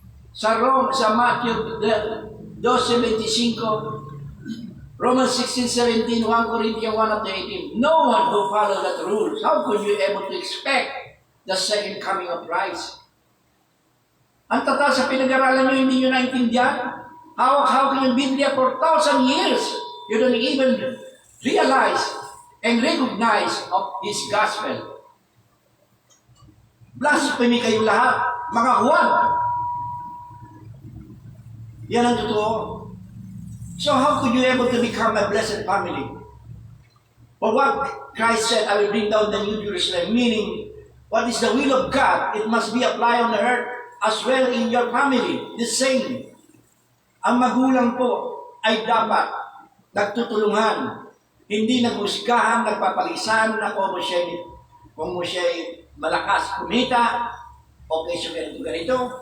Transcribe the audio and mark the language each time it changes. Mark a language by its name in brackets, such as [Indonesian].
[English] Sa Matthew 2:75, Romans 16:17, 1 Corinthians 1:18, no one who follows that rules, how could you able to expect the second coming of Christ. [Filipino] Ang tatas sa pinag-aralan nyo, hindi nyo naintindihan. Hawak-hawak yung Biblia [English] for 1,000 years. You don't even realize and recognize of His gospel. [Filipino] Blasphemy kayong lahat, mga Juan. Yan ang totoo. [English] So how could you able to become a blessed family? For what Christ said, I will bring down the New Jerusalem, meaning, what is the will of God, it must be applied on the earth as well in your family. The same. [Filipino] Ang magulang po ay dapat nagtutulungan, hindi naghusgahan, nagpapalisan na kung mo siya'y malakas kumita, okay so ganito.